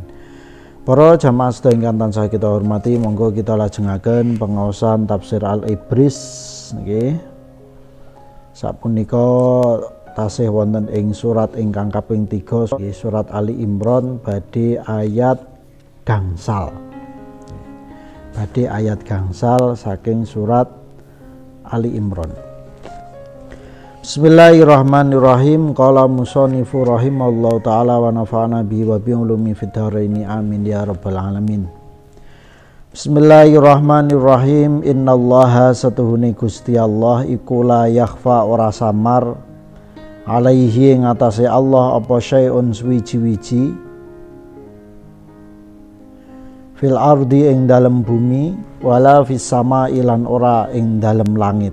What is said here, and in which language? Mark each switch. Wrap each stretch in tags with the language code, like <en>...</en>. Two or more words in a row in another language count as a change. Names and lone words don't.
<jv>Para jamaah sedaya ingkang tansah kita hormati, monggo kita lajengaken pengaosan tafsir Al-Ibris nggih. Sapunika tasih wonten ing surat ingkang kaping 3, surat Ali Imran badhe ayat gangsal. Badhe ayat gangsal saking surat Ali Imran.</jv> <ar>بسم الله الرحمن الرحيم. قال المصنف رحمه الله تعالى ونفعنا به وبعلوم في الدارين آمين يا رب العالمين. بسم الله الرحمن الرحيم. إن الله</ar> <jv>satuhune Gusti Allah iku</jv> <ar>لا يخفى</ar> <jv>ora samar alaihi ing atase Allah apa syai'un suwiji-wiji</jv> <ar>في الأرض</ar> <jv>ing dalem bumi</jv> <ar>ولا في السماء</ar> <jv>lan ora ing dalem langit.</jv>